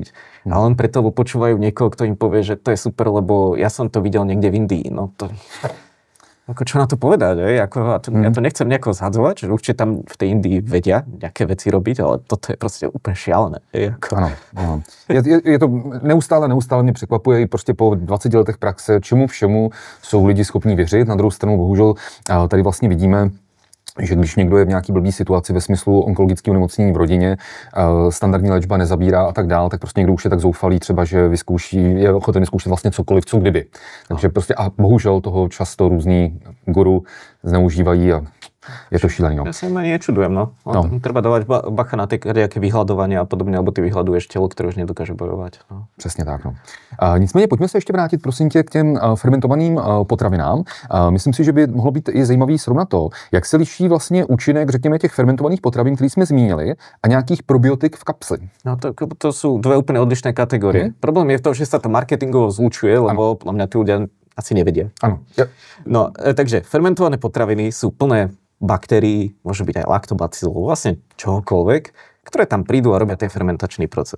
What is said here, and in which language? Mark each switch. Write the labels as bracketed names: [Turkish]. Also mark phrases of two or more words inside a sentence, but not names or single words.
[Slovak] A len preto, lebo počúvajú niekoho, kto im povie, že to je super, lebo ja som to videl niekde v Indii, no to... Ako čo na to povedať, ja to nechcem nejako zhadzovať, že určite tam v tej Indii vedia nejaké veci robiť, ale toto je proste úplne šialené. [Czech] Ano. Je to neustále mě překvapuje i prostě po 20 letech praxe, čemu všemu jsou lidi schopní věřit. Na druhou stranu bohužel tady vlastně vidíme, že když někdo je v nějaký blbý situaci ve smyslu onkologického onemocnění v rodině, standardní léčba nezabírá a tak dál, tak prostě někdo už je tak zoufalý třeba, že je ochoten vyzkoušet vlastně cokoliv, co kdyby. Takže prostě a bohužel toho často různý guru zneužívají a je to šílený. No. [Slovak] Ja sa ani nečudujem, no. Treba dávať bacha na tie nejaké vyhľadovanie a podobne, alebo ty vyhľaduješ telo, ktoré už nedokáže bojovať. No. [Czech] Přesně tak, no. Nicméně pojďme se ještě vrátit, prosím tě, k těm fermentovaným potravinám. Myslím si, že by mohlo být i zajímavý srovnat to, jak se liší vlastně účinek, řekněme, těch fermentovaných potravin, který jsme zmínili, a nějakých probiotik v kapsli. [Slovak] No to sú dve úplne odlišné kategórie. Problém je v tom, že sa to marketingovo zlučuje, lebo podľa mňa tí ľudia asi nevedia. Áno. No, takže fermentované potraviny sú plné baktérií, môže byť aj laktobacillov, vlastne čohokoľvek, ktoré tam prídu a robia ten fermentačný proces.